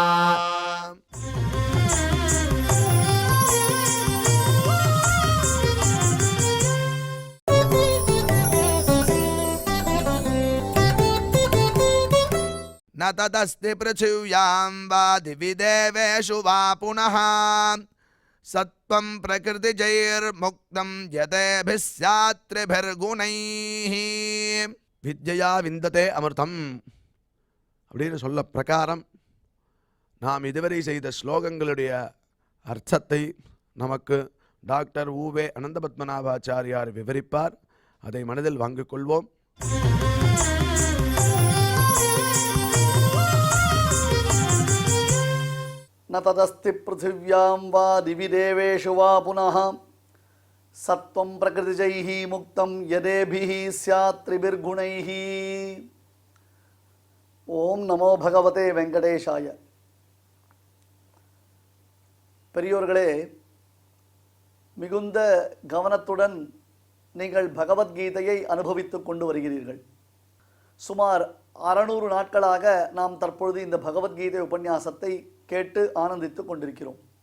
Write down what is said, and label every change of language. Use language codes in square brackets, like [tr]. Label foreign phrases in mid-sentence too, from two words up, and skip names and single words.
[sa] न तदस्ति पृथिव्यां वा दिवि देवेषु वा पुनः सत्त्वं प्रकृतिजैर्मुक्तं यदेभिः स्यात् त्रिभिर्गुणैः विद्या विन्दते अमृतम् [ta] அப்படின்னு சொல்ல பிரகாரம் நாம் இதுவரை செய்த ஸ்லோகங்களுடைய அர்த்தத்தை நமக்கு டாக்டர் ஊவே அனந்தபத்மநாபாச்சாரியார் விவரிப்பார். அதை மனதில் வாங்கிக் கொள்வோம். [sa] न तदस्ति पृथिव्यां वा दिवि देवेषु वा पुनः सत्त्वं प्रकृतिजैः मुक्तं यदेभिः स्यात् त्रिभिर्गुणैः. ॐ नमो भगवते वेङ्कटेशाय. [ta] பெரியோர்களே, மிகுந்த கவனத்துடன் நீங்கள் பகவத்கீதையை அனுபவித்துக் கொண்டு வருகிறீர்கள். சுமார் 600 நாட்களாக நாம் தற்பொழுது இந்த பகவத்கீதை உபன்யாசத்தை கேட்டு ஆனந்தித்துக் கொண்டிருக்கிறோம்.